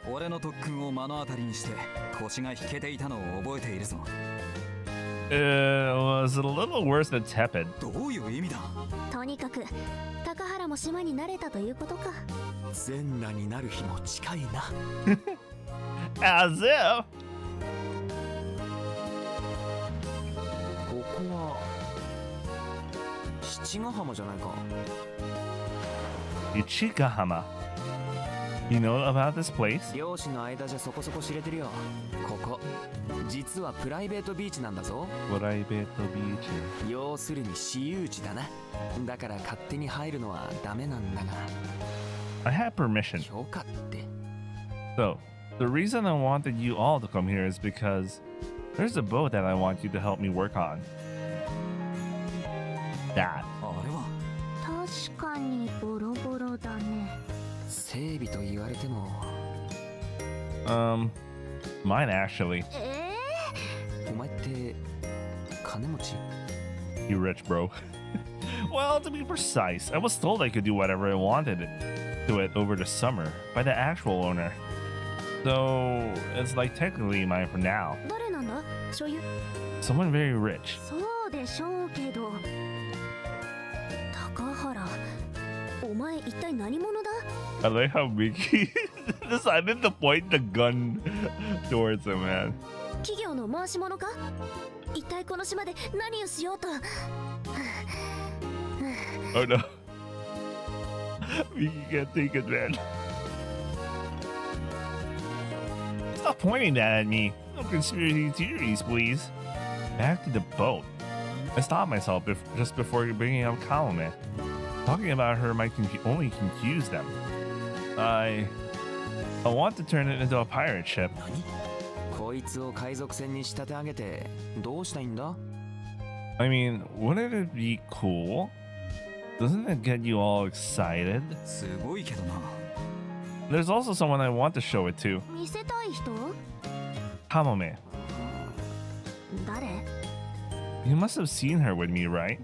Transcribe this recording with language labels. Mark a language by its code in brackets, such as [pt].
[ja] 俺の特訓を目の当たりにして腰が引けていたのを覚えているぞ。 [en] It was a little worse than tepid. [ja] どういう意味だ？とにかく高原も島に慣れたということか。全裸になる日も近いな。 [en] As if. [ja] ここは七ヶ浜じゃないか。 [en] Ichigahama. You know about this place? [ja] 漁師の間じゃそこそこ知れてるよ。ここ実はプライベートビーチなんだぞ。 [en] Private beach. [ja] 要するに私有地だな。だから勝手に入るのはダメなんだが。 [en] I had permission. [ja] 許可って。 [en] So, the reason I wanted you all to come here is because there's a boat that I want you to help me work on. That. [ja] あれは確かにボロボロだね。整備と言われても。 [en] Mine actually. [ja] お前って金持ち？ [en] You rich, bro. Well, to be precise, I was told I could do whatever I wanted to it over the summer by the actual owner. So, it's like technically mine for now. [ja] 誰なんだ？所有。 [en] Someone very rich. [ja] そうでしょうけど。高原、お前一体何者だ？ [en] I like how Mickey decided to point the gun towards him, man. [ja] 企業の回し者か？一体この島で何をしようと。 [en] Oh no. Mickey can't take it, man. Stop pointing that at me. No conspiracy theories, please. Back to the boat. I stopped myself just before bringing up Kamome. Talking about her might only confuse them. I want to turn it into a pirate ship. [ja] こいつを海賊船に仕立て上げてどうしたいんだ？ [en] I mean, wouldn't it be cool? Doesn't it get you all excited? [ja] すごいけどな。 [en] There's also someone I want to show it to. [ja] 見せたい人？ [en] Kamome. [ja] 誰？ [en] You must have seen her with me, right?